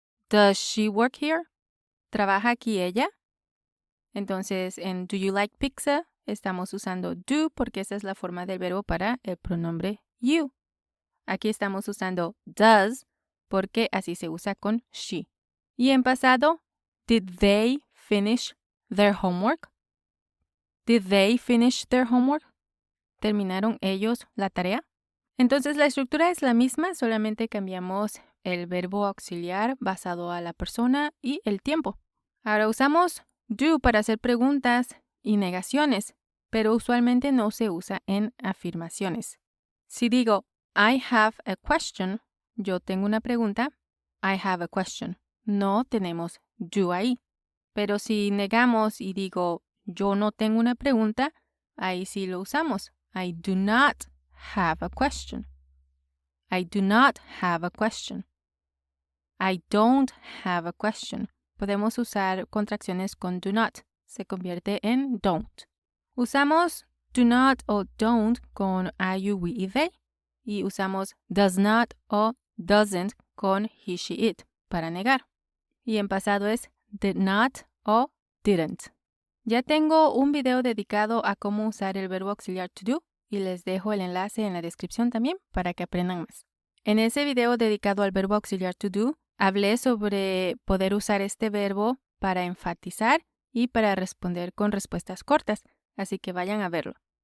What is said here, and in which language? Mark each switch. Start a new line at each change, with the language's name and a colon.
English: Does she work here?
Spanish: ¿Trabaja aquí ella? Entonces, en
English: do you like pizza
Spanish: estamos usando do porque esa es la forma del verbo para el pronombre you. Aquí estamos usando does porque así se usa con she. Y en pasado,
English: did they finish their homework? Did they finish their homework?
Spanish: ¿Terminaron ellos la tarea? Entonces la estructura es la misma, solamente cambiamos el verbo auxiliar basado a la persona y el tiempo. Ahora usamos do para hacer preguntas y negaciones, pero usualmente no se usa en afirmaciones. Si digo
English: I have a question,
Spanish: yo tengo una pregunta,
English: I have a question.
Spanish: No tenemos do ahí. Pero si negamos y digo yo no tengo una pregunta, ahí sí lo usamos.
English: I do not have a question. I do not have a question. I don't have a question.
Spanish: Podemos usar contracciones con
English: do not.
Spanish: Se convierte en don't. Usamos do not o don't con I, you, we y they. Y usamos does not o doesn't con he, she, it para negar. Y en pasado es did not o didn't. Ya tengo un video dedicado a cómo usar el verbo auxiliar to do y les dejo el enlace en la descripción también para que aprendan más. En ese video dedicado al verbo auxiliar to do, hablé sobre poder usar este verbo para enfatizar y para responder con respuestas cortas, así que vayan a verlo.